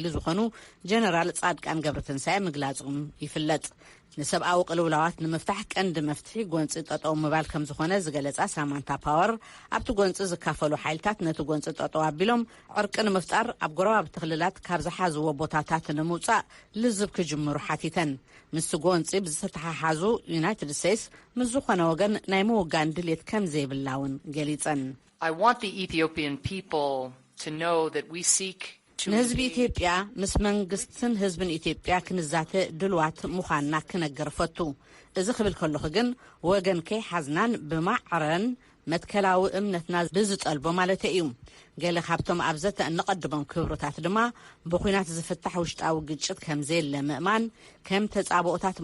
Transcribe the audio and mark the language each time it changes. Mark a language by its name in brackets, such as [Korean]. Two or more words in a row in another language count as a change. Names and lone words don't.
[Tigrinya] ዝኾኑ ጀነራል ጻድቃን ገብረትንሳኤ ምግላጾም ይፍለጥ ንሰብኣዊ ቅልውላዋት ንምፍታሕ ቀንዲ መፍትሒ ጎንፂ ጠጠው ምባል ከም ዝኾነ ዝገለጻ ሳማንታ ፓወር ኣብቲ ጎንፂ ዝካፈሉ ሓይልታት ነቲ ጎንፂ ጠጠው ኣቢሎም ዕርቂ ንምፍጣር ኣብ ጎረባብቲ ክልላት ካብ ዝሓዝዎ ቦታታት ንምውፃእ ልዝብ ክጅምሩ ሓቲተን ምስ ጎንፂ ብዝተተሓሓዙ ዩናይትድ ስቴትስ ምስ ዝኾነ ወገን ናይ ምውጋን ድሌት ከም ዘይብላውን ገሊፀን [English] I want the Ethiopian people to know that we seek [Tigrinya] ንህዝቢ ኢትዮጵያ ምስ መንግስትን ህዝብን ኢትዮጵያ ክንዛተ ድልዋት ምዃንና ክነገር ፈቱ እዚ ክብል ከለኹ ግን ወገን ከይሓዝናን ብማዕረን መትከላዊ እምነትና ብዝጠልቦ ማለት እዩ ገለ ካብቶም ኣብዘተ እንቀድሞም ክብሮታት ድማ ብኩናት ዝፍታሕ ውሽጣዊ ግጭት ከም ዘየለ ምእማን ከም ተጻብኦታት